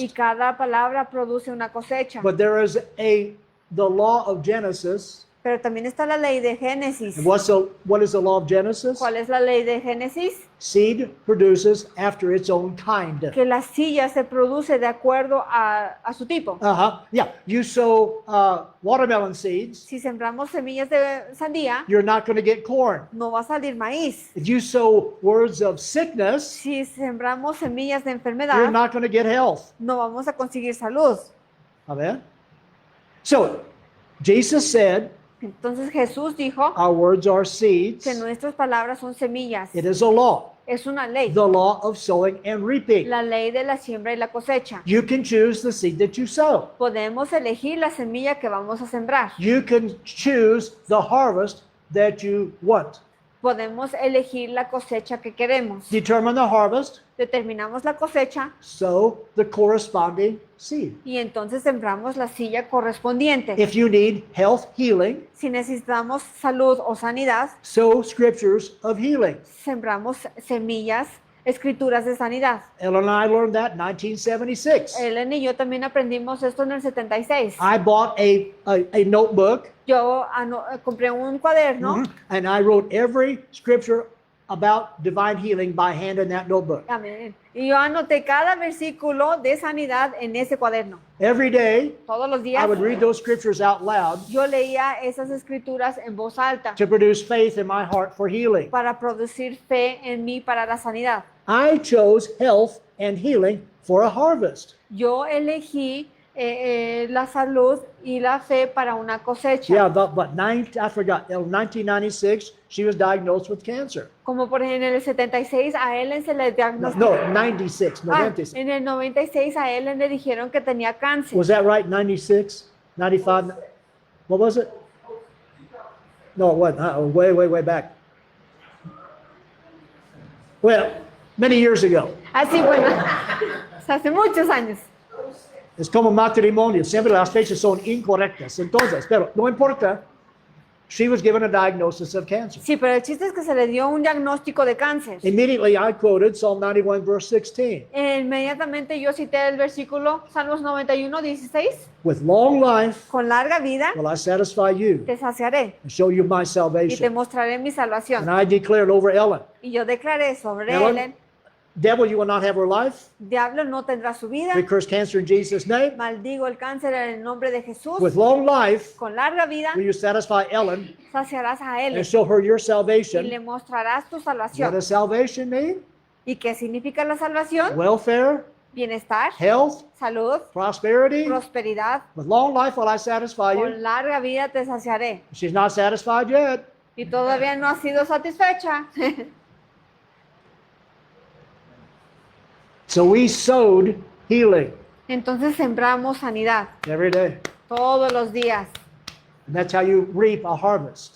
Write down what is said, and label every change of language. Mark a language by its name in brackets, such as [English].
[Spanish] y cada palabra produce una cosecha. [English] But there is the law of Genesis. [Spanish] Pero también está la ley de Génesis. [English] And what is the law of Genesis? [Spanish] ¿Cuál es la ley de Génesis? [English] Seed produces after its own kind. [Spanish] Que la silla se produce de acuerdo a su tipo. [English] Yeah. You sow watermelon seeds, [Spanish] Si sembramos semillas de sandía, [English] you're not going to get corn. [Spanish] no va a salir maíz. [English] If you sow words of sickness, [Spanish] Si sembramos semillas de [English] you're [Spanish] enfermedad, [English] not going to get health. [Spanish] no vamos a conseguir salud. [English] Amen. So, Jesus said, [Spanish] Entonces Jesús dijo [English] our words are seeds. [Spanish] que nuestras palabras son semillas. [English] It is a law, [Spanish] Es una ley. [English] the law of sowing and reaping. [Spanish] La ley de la siembra y la cosecha. [English] You can choose the seed that you sow. [Spanish] Podemos elegir la semilla que vamos a sembrar. [English] You can choose the harvest that you want. [Spanish] Podemos elegir la cosecha que queremos. [English] Determine the harvest, [Spanish] Determinamos la cosecha [English] sow the corresponding seed. [Spanish] y entonces sembramos la silla correspondiente. [English] If you need health healing, [Spanish] Si necesitamos salud o sanidad, [English] sow scriptures of healing. [Spanish] sembramos semillas escrituras de sanidad. [English] Ellen and I learned that in 1976. [Spanish] Ellen y yo también aprendimos esto en el 76. [English] I bought a notebook [Spanish] Yo compré un cuaderno. [English] and I wrote every scripture about divine healing by hand in that notebook. [Spanish] Amén. Y yo anoté cada versículo de sanidad en ese cuaderno. [English] Every day, [Spanish] Todos los [English] I [Spanish] días [English] would read those scriptures out loud [Spanish] yo leía esas escrituras en voz alta [English] to produce faith in my heart for healing. [Spanish] para producir fe en mí para la sanidad. [English] I chose health and healing for a harvest. [Spanish] Yo elegí la salud y la fe para una cosecha. [English] Yeah, but I forgot. In 1996, she was diagnosed with cancer. [Spanish] Como por ejemplo en el 76 a Ellen se le [English] No, [Spanish] diagnosticó. [English] 96, Ah, 96. [Spanish] en el 96 a Ellen le dijeron que tenía cáncer. [English] Was that right? 96, 95? What was it? No, it wasn't. Way back. Well, many years ago. [Spanish] Así, bueno, hace muchos años. Es como matrimonio, siempre las fechas son incorrectas. Entonces, pero no importa, [English] she was given a diagnosis of cancer. [Spanish] Sí, pero el chiste es que se le dio un diagnóstico de cáncer. [English] Immediately, I quoted Psalm 91, verse 16. [Spanish] Inmediatamente yo cité el versículo Salmos 91, 16. [English] With long life [Spanish] Con larga vida [English] will I satisfy you [Spanish] te saciaré [English] and show you my [Spanish] y te [English] salvation. [Spanish] mostraré mi [English] And [Spanish] salvación. [English] I declared over Ellen, [Spanish] Y yo declaré sobre Ellen, Ellen, [English] devil, you will not have her life. [Spanish] diablo no tendrá su vida. [English] We curse cancer in Jesus' name. [Spanish] Maldigo el cáncer en el nombre de Jesús. [English] With long life [Spanish] Con larga vida [English] will you satisfy Ellen [Spanish] saciarás a [English] and Ellen show her your [Spanish] y [English] salvation. [Spanish] le mostrarás tu [English] What [Spanish] salvación. [English] does salvation mean? [Spanish] ¿Y qué significa la salvación? [English] Welfare, [Spanish] Bienestar, [English] health, [Spanish] salud, [English] prosperity. [Spanish] prosperidad. [English] With long life will I satisfy you. [Spanish] Con larga vida te saciaré. [English] She's not satisfied yet. [Spanish] Y todavía no has sido satisfecha. [English] So we sowed healing [Spanish] Entonces sembramos sanidad [English] every day. [Spanish] todos los días. [English] And that's how you reap a harvest.